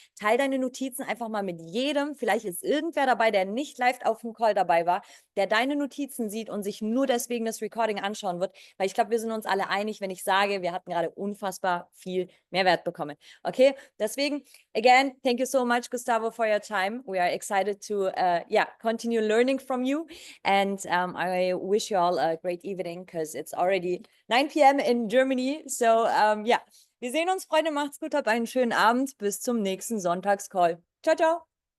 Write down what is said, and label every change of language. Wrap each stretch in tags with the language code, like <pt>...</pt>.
<de>Teil deine Notizen einfach mal mit jedem. Vielleicht ist irgendwer dabei, der nicht live auf dem Call dabei war, der deine Notizen sieht und sich nur deswegen das Recording anschauen wird, weil ich glaube, wir sind uns alle einig, wenn ich sage, wir hatten gerade unfassbar viel Mehrwert bekommen.</de> <en>Okay, deswegen, again, thank you so much, Gustavo, for your time. We are excited to, continue learning from you. And I wish you all a great evening because it's already 9 p.m. in Germany.</en> <de>So, wir sehen uns, Freunde. Macht's gut, habt einen schönen Abend. Bis zum nächsten Sonntagscall. Ciao, ciao.</de>